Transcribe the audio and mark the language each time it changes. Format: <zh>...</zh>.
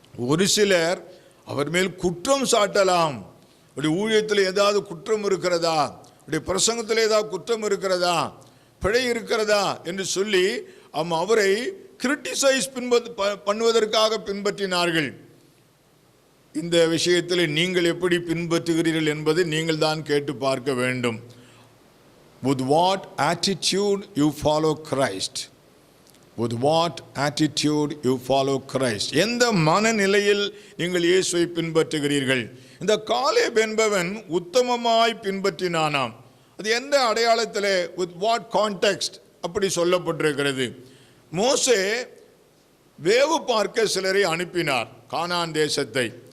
<ta>ஒரு சிலர் அவர் மேல் குற்றம் சாட்டலாம், அப்படி ஊழியத்தில் ஏதாவது குற்றம் இருக்கிறதா, அப்படி பிரசங்கத்தில் ஏதாவது குற்றம் இருக்கிறதா, பிழை இருக்கிறதா என்று சொல்லி அவரை கிரிட்டிசைஸ் பண்ணுவதற்காக பின்பற்றினார்கள். இந்த விஷயத்தில் நீங்கள் எப்படி பின்பற்றுகிறீர்கள் என்பதை நீங்கள் தான் கேட்டு பார்க்க வேண்டும்.</ta> <en>With what attitude you follow Christ? With what attitude you follow Christ?</en> <ta>எந்த மனநிலையில் நீங்கள் இயேசுவை பின்பற்றுகிறீர்கள்? இந்த காலேப் என்பவன் உத்தமமாய் பின்பற்றினானாம். அது எந்த அடையாளத்தில்,</ta> <en>with what context</en> <ta>அப்படி சொல்லப்பட்டிருக்கிறது? மோசே வேவு பார்க்க சிலரை அனுப்பினார் கானான் தேசத்தை.</ta>